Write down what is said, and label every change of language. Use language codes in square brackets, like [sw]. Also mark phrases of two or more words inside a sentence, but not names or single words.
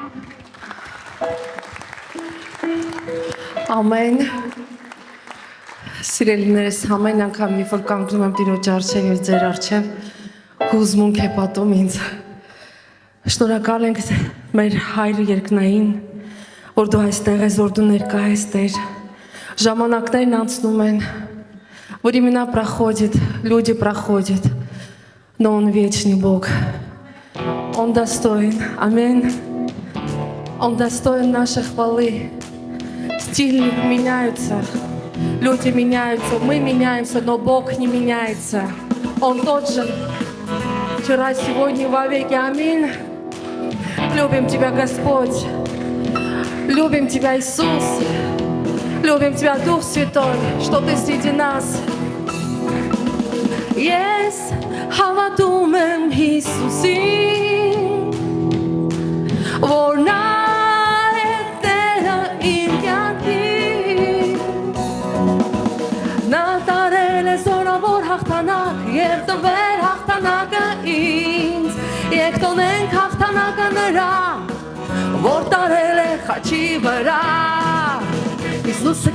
[hy] Ամեն, սիրելիներս, ամեն անգամ, երբ որ կանգնում եմ Տիրոջ առջև և ձեր առջև, հուզմունք է պատում ինձ, շնորհակալ ենք մեր Հայր երկնային, որ դու այստեղ ես, որ դու ներկա ես, Տեր, ժամանակներն անցնում են, որ [ru] имена проходят, люди проходят, но Он вечный Бог, Он достоин, аминь, Он достоин нашей хвалы, стили меняются, люди меняются, мы меняемся, но Бог не меняется, Он тот же, вчера, сегодня и вовеки, аминь, любим Тебя, Господь, любим Тебя, Иисус, любим Тебя, Дух Святой, что Ты среди нас. [hy] Ես հավատում եմ Հիսուսին, որ նա է Տերը իմ կյանքի, նա տարել է զորավոր Եվ տվեր հաղթանակը ինձ Եկ տոնենք հաղթանակը նրա Որ տարել է խաչի վրա Իսուսը